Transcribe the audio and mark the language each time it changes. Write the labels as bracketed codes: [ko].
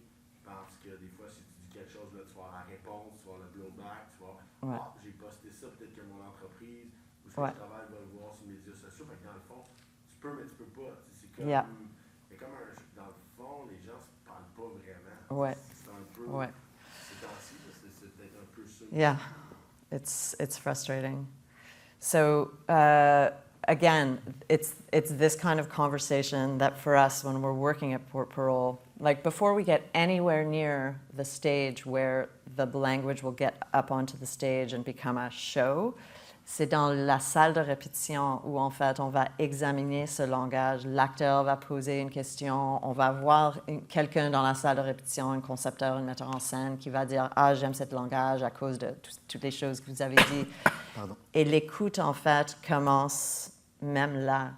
[fr] Je pense que des fois, si tu dis quelque chose, là, tu vas avoir la réponse, tu vas avoir le blowback, tu vas voir, j'ai posté ça, peut-être que mon entreprise ou ce que je travaille va le voir sur les médias sociaux. Fait que dans le fond, tu peux, mais tu peux pas. C'est comme, c'est comme dans le fond, les gens se parlent pas vraiment. Ouais. C'est un peu, Ouais. c'est ainsi, c'est peut-être un peu ça. [en] Yeah, it's frustrating. So again, it's this kind of conversation that for us, when we're working at Port Parole, like before we get anywhere near the stage where the language will get up onto the stage and become a show, [fr] c'est dans la salle de répétition où, en fait, on va examiner ce langage. L'acteur va poser une question, on va voir quelqu'un dans la salle de répétition, un concepteur, un metteur en scène, qui va dire « Ah, j'aime ce langage à cause de toutes les choses que vous avez dit. » Et l'écoute, en fait, commence même là.